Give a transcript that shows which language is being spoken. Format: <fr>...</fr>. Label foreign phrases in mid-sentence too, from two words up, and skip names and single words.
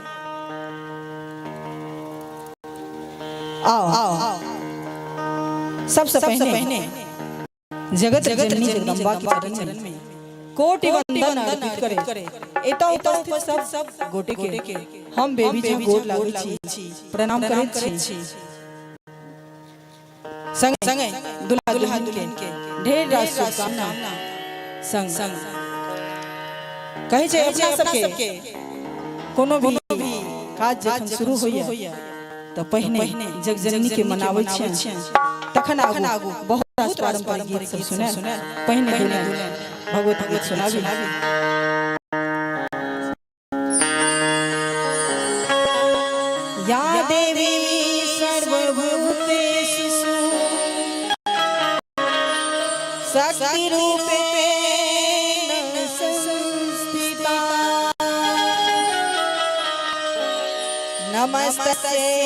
<mai>आओ आओ आओ सबसे पहले जगत जननी जगदम्बा के चरण में कोटि वंदन अर्पित करे एता उपस्थित सब गोटे के हम बेबी जी गोट लागै छी प्रणाम करैत छी संग संग दुल्हा दुल्हन के ढेर रास शुभकामना संग संग कहे छै अपना सबके कोनो भी काज जखन शुरू होइया त पहिने जगजननी के मनाबै छी तखन आगू बहुत रास पारंपरिक गीत सब सुने पहिने भगवत गीत सुनाबी</mai> <sa>या देवी सर्वभूतेषु शक्ति रूपेण संस्थिता नमस्तस्यै</sa>